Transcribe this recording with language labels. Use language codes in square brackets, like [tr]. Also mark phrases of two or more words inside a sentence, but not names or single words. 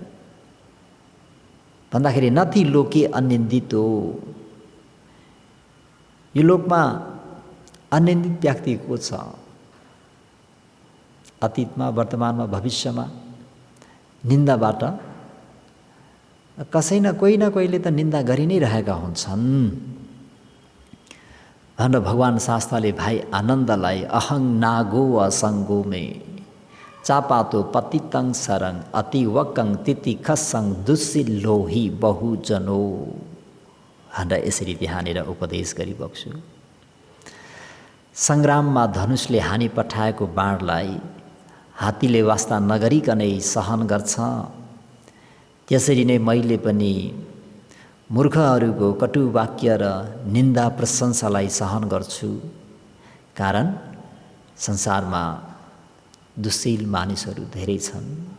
[ne] भन्दाखेरि [pi] नति लोके अनिन्दितो, [ne] यो लोकमा अनिन्दित व्यक्ति को छ? अतीतमा, वर्तमानमा, भविष्यमा निन्दाबाट कसै न कोहीले त निन्दा गरि नै रहेका हुन्छन् भनेर भगवान शास्ताले भाइ आनन्दलाई [pi] अहं नागो असङ्गो मे चापातो पतितं सरङ अति वकं तितिखसङ दुस्सिल्लोही बहुजनो [ne] भनेर यसरी त्यहाँनिर उपदेश गरिबक्छु। सङ्ग्राममा धनुषले हानि पठाएको बाणलाई हात्तीले वास्ता नगरिकनै सहन गर्छ, त्यसरी नै मैले पनि मूर्खहरूको कटु वाक्य र निन्दा प्रशंसालाई सहन गर्छु, कारण संसारमा दुश्शील मानिसहरू धेरै छन्।